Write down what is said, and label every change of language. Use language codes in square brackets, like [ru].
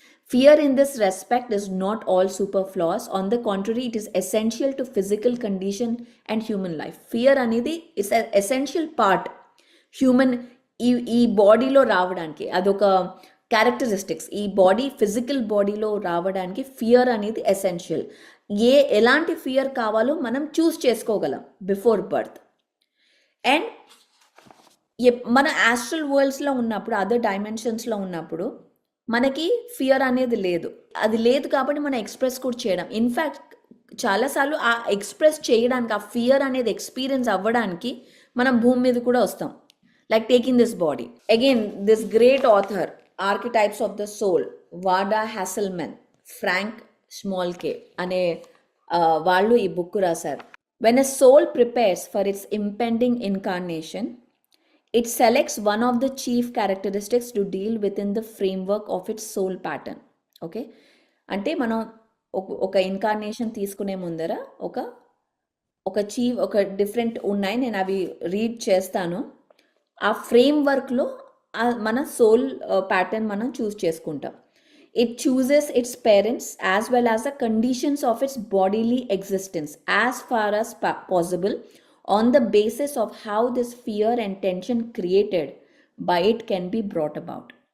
[en] Fear in this respect is not all superfluous. On the contrary, it is essential to physical condition and human life. Fear [te] అనేది [en] is an essential part human [te] ఈ బాడీలో రావడానికి. అదొక characteristics. ఈ physical బాడీలో రావడానికి fear అనేది essential. ఎలాంటి ఫియర్ కావాలో మనం చూస్ చేసుకోగలం [en] Before birth. [te] అండ్ మన ఆస్ట్రల్ వరల్డ్స్లో ఉన్నప్పుడు, అదర్ డైమెన్షన్స్లో ఉన్నప్పుడు మనకి ఫియర్ అనేది లేదు. అది లేదు కాబట్టి మనం ఎక్స్ప్రెస్ కూడా చేయడం. ఇన్ఫ్యాక్ట్ చాలాసార్లు ఆ ఎక్స్ప్రెస్ చేయడానికి, ఆ ఫియర్ అనేది ఎక్స్పీరియన్స్ అవ్వడానికి మనం భూమి మీద కూడా వస్తాం. [en] Like taking this body. Again this great author, [te] archetypes of the soul, వాడా హ్యాసెల్మెన్, ఫ్రాంక్ స్మాల్కే అనే వాళ్ళు ఈ బుక్ రాశారు. [en] When a soul prepares for its impending incarnation, it selects one of the chief characteristics to deal within the framework of its soul pattern. [te] Okay, అంటే మనం ఒక incarnation తీసుకునే ముందర ఒక డిఫరెంట్ ఉన్నాయి, నేను అవి రీడ్ చేస్తాను. ఆ ఫ్రేమ్వర్క్లో మన సోల్ ప్యాటర్న్ మనం చూస్ చేసుకుంటాం. [en] It chooses its parents as well as the conditions of its bodily existence as far as possible on the basis of how this fear and tension created by it can be brought about.